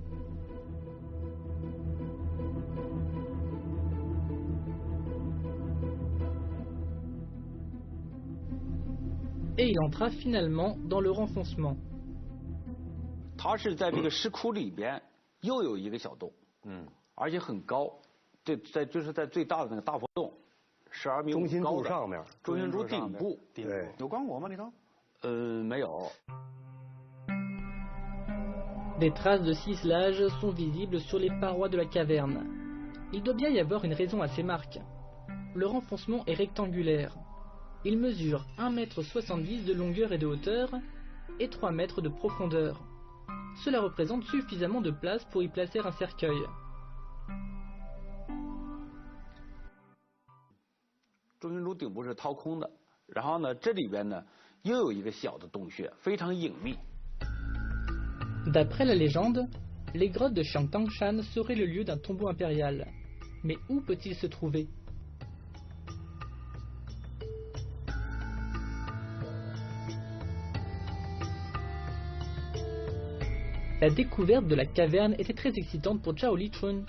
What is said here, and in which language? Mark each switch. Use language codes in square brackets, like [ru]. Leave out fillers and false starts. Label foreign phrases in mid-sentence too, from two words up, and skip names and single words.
[fr] Et il entra finalement dans le renfoncement. [zh] 它是在这个石窟里边又有一个小洞，而且很高，就是在最大的那个大佛洞，12米5高的。中心柱上面，中心柱顶部，对，有光火吗？里头？没有。 [fr] Des traces de ciselage sont visibles sur les parois de la caverne. Il doit bien y avoir une raison à ces marques. Le renfoncement est rectangulaire. Il mesure 1,70 m de longueur et de hauteur et 3 mètres de profondeur. Cela représente suffisamment de place pour y placer un cercueil. [zh] 中心柱顶部是掏空的，然后呢，这里边呢又有一个小的洞穴，非常隐秘。 [fr] D'après la légende, les grottes de Chiangtangshan seraient le lieu d'un tombeau impérial. Mais où peut-il se trouver? La découverte de la caverne était très excitante pour Zhao Lichun.